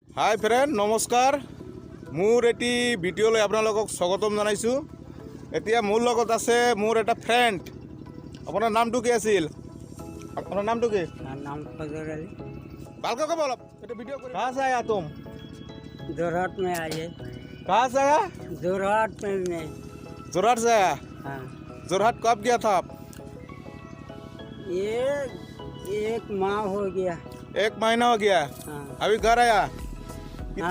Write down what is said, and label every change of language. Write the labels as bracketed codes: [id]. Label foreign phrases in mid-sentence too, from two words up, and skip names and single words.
[en] Hi friend, [as] নমস্কাৰ। মোৰ এটি ভিডিঅ'লৈ আপোনালোকক স্বাগতম জনাইছোঁ। এতিয়া মোৰ লগত আছে মোৰ এটা ফ্ৰেণ্ড। আপোনাৰ নামটো কি আছিল? আপোনাৰ নামটো কি? [hi] नाम फजर अली। [as] ভালকৈ ক'ব অলপ। এইটো ভিডিঅ' কৰি [hi] कहाँ से आया तुम? जोरहाट में आए। कहाँ से आया? जोरहाट में जोरहाट से आया। हाँ। जोरहाट कब गया था आप? ये एक माह हो गया। 1 महीना हो गया। हाँ। अभी घर आया? कितना